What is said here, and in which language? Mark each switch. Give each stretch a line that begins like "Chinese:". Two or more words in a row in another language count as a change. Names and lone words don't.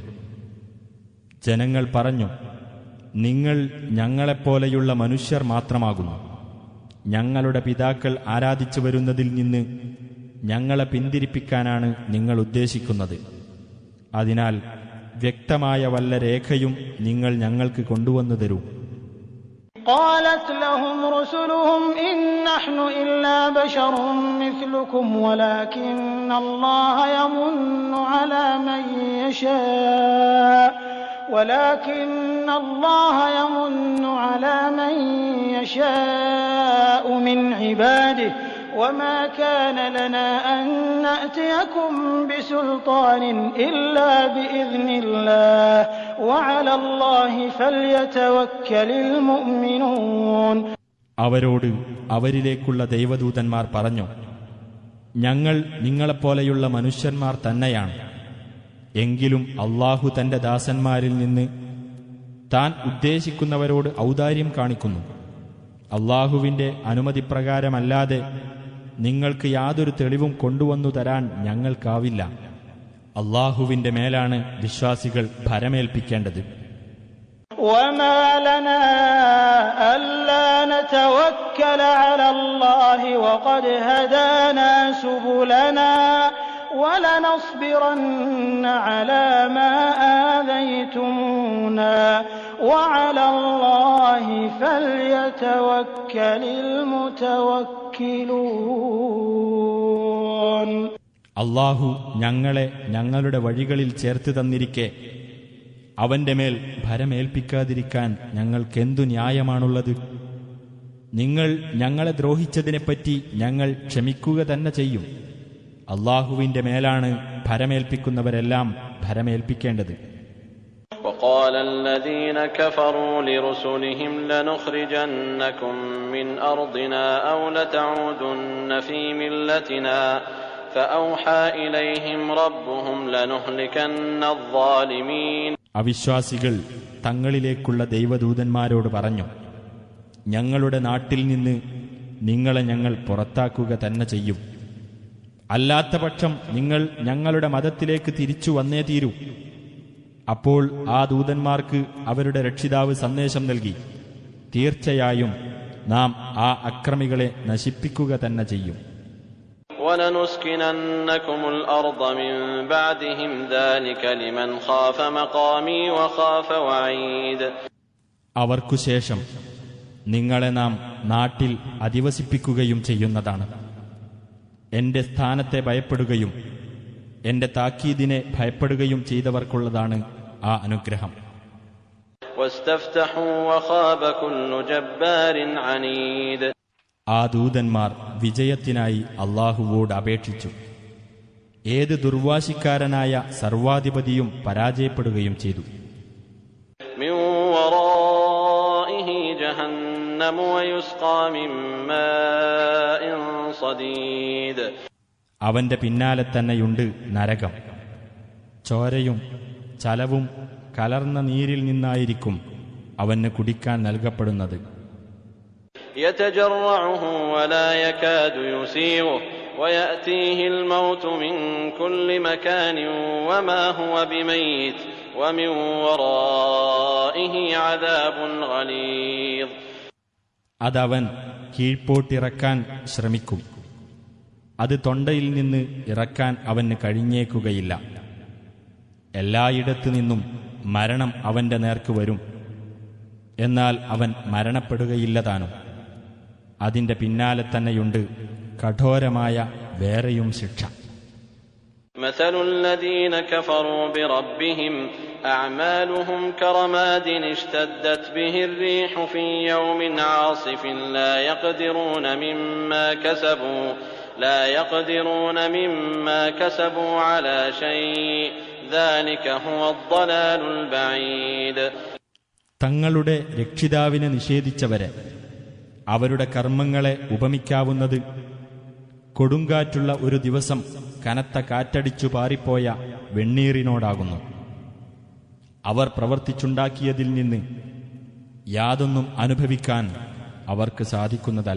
Malayalam: ജനങ്ങൾ പറഞ്ഞു, നിങ്ങൾ ഞങ്ങളെപ്പോലെയുള്ള മനുഷ്യർ മാത്രമാകുന്നു. ഞങ്ങളുടെ പിതാക്കൾ ആരാധിച്ചു വരുന്നതിൽ നിന്ന് ഞങ്ങളെ പിന്തിരിപ്പിക്കാനാണ് നിങ്ങൾ ഉദ്ദേശിക്കുന്നത്. അതിനാൽ വ്യക്തമായ വല്ല രേഖയും നിങ്ങൾ ഞങ്ങൾക്ക് കൊണ്ടുവന്നു തരൂ.
Arabic: قالت لهم رسلهم إن نحن إلا بشر مثلكم ولكن الله يمن على من يشاء من عباده وما كان لنا أن نأتيكم بسلطان إلا بإذن الله وعلى الله فليتوكل المؤمنون.
Malayalam: അവരോട് അവരിലേക്കുള്ള ദൈവദൂതന്മാർ പറഞ്ഞു, ഞങ്ങൾ നിങ്ങളെപ്പോലെയുള്ള മനുഷ്യന്മാർ തന്നെയാണ്. എങ്കിലും അല്ലാഹു തന്റെ ദാസന്മാരിൽ നിന്ന് താൻ ഉദ്ദേശിക്കുന്നവരോട് ഔദാര്യം കാണിക്കുന്നു. അല്ലാഹുവിന്റെ അനുമതിപ്രകാരമല്ലാതെ നിങ്ങൾക്ക് യാതൊരു തെളിവും കൊണ്ടുവന്നു തരാൻ ഞങ്ങൾക്കാവില്ല. അല്ലാഹുവിന്റെ മേലാണ് വിശ്വാസികൾ ഭരമേൽപ്പിക്കേണ്ടത്.
Arabic: وما لنا ألا نتوكل على الله وقد هدانا سبلنا وَلَنَصْبِرَنَّ عَلَىٰ مَا آذَيْتُمُونَا وَعَلَى اللَّهِ فَلْيَتَوَكَّلِ الْمُتَوَكِّلُونَ.
Malayalam: അല്ലാഹു ഞങ്ങളെ ഞങ്ങളുടെ വഴികളിൽ ചേർത്ത് തന്നിരിക്കെ അവന്റെ മേൽ ഭരമേൽപ്പിക്കാതിരിക്കാൻ ഞങ്ങൾക്കെന്തു ന്യായമാണുള്ളത്? നിങ്ങൾ ഞങ്ങളെ ദ്രോഹിച്ചതിനെപ്പറ്റി ഞങ്ങൾ ക്ഷമിക്കുക തന്നെ ചെയ്യും. അല്ലാഹുവിന്റെ മേലാണ് ഭരമേൽപ്പിക്കുന്നവരെല്ലാം ഭരമേൽപ്പിക്കേണ്ടത്.
Arabic: وقال الذين كفروا لرسلهم لنخرجنكم من أرضنا أو لتعودن في ملتنا فأوحى إليهم ربهم لنهلكن الظالمين.
Malayalam: അവിശ്വാസികൾ തങ്ങളിലേക്കുള്ള ദൈവദൂതന്മാരോട് പറഞ്ഞു, ഞങ്ങളുടെ നാട്ടിൽ നിന്ന് നിങ്ങളെ ഞങ്ങൾ പുറത്താക്കുക തന്നെ ചെയ്യും. അല്ലാത്തപക്ഷം നിങ്ങൾ ഞങ്ങളുടെ മതത്തിലേക്ക് തിരിച്ചു വന്നേ തീരൂ. അപ്പോൾ ആ ദൂതന്മാർക്ക് അവരുടെ രക്ഷിതാവ് സന്ദേശം നൽകി, തീർച്ചയായും നാം ആ അക്രമികളെ നശിപ്പിക്കുക തന്നെ ചെയ്യും.
Arabic: وَلَنُسْكِنَنَّكُمُ الْأَرْضَ مِنْ بَعْدِهِمْ ذَلِكَ لِمَنْ خَافَ مَقَامِي وَخَافَ وَعِيدِ.
Malayalam: അവർക്കുശേഷം നിങ്ങളെ നാം നാട്ടിൽ അധിവസിപ്പിക്കുകയും ചെയ്യുന്നതാണ്. എന്റെ സ്ഥാനത്തെ ഭയപ്പെടുകയും എന്റെ താക്കീദിനെ ഭയപ്പെടുകയും ചെയ്തവർക്കുള്ളതാണ് ആ അനുഗ്രഹം.
Arabic: وَاسْتَفْتَحُوا وَخَابَ كُلُّ جَبَّارٍ عَنِيدٍ.
Malayalam: ആ ദൂതന്മാർ വിജയത്തിനായി അല്ലാഹുവോട് അപേക്ഷിച്ചു. ഏത് ദുർവാശിക്കാരനായ സർവാധിപതിയും പരാജയപ്പെടുകയും ചെയ്തു.
Arabic: مِنْ وَرَائِهِ جَهَنَّمُ وَيُسْقَى مِنْ مَاءٍ صَدِيدٍ.
Malayalam: അവന്റെ പിന്നാലെ തന്നെയുണ്ട് നരകം. ചോരയും ചലവും കലർന്ന നീരിൽ നിന്നായിരിക്കും അവന് കുടിക്കാൻ നൽകപ്പെടുന്നത്.
Arabic: يتجرعه ولا يكاد يسيغه ويأتيه الموت من كل مكان وما هو بميت ومن ورائه عذاب غليظ.
Malayalam: അതവൻ കീഴ്പോട്ടിറക്കാൻ ശ്രമിക്കും. അത് തൊണ്ടയിൽ നിന്ന് ഇറക്കാൻ അവന് കഴിഞ്ഞേക്കുകയില്ല. എല്ലായിടത്തു നിന്നും മരണം അവന്റെ നേർക്ക് വരും. എന്നാൽ അവൻ മരണപ്പെടുകയില്ല താനും. അതിന്റെ പിന്നാലെ തന്നെയുണ്ട് കഠോരമായ വേറെയും ശിക്ഷ.
Arabic: مثل الذين كفروا بربهم أعمالهم كرماد اشتدت به الريح في يوم عاصف لا يقدرون مما كسبوا على شيء ذلك هو الضلال البعيد.
Malayalam: തങ്ങളുടെ രക്ഷിതാവിനെ നിഷേധിച്ചവരെ അവരുടെ കർമ്മങ്ങളെ ഉപമിക്കാവുന്നത് കൊടുങ്കാറ്റുള്ള ഒരു ദിവസം കനത്ത കാറ്റടിച്ചു പാറിപ്പോയ വെണ്ണീറിനോടാകുന്നു. അവർ പ്രവർത്തിച്ചുണ്ടാക്കിയതിൽ നിന്ന് യാതൊന്നും അനുഭവിക്കാൻ അവർക്ക് സാധിക്കുന്നതല്ല.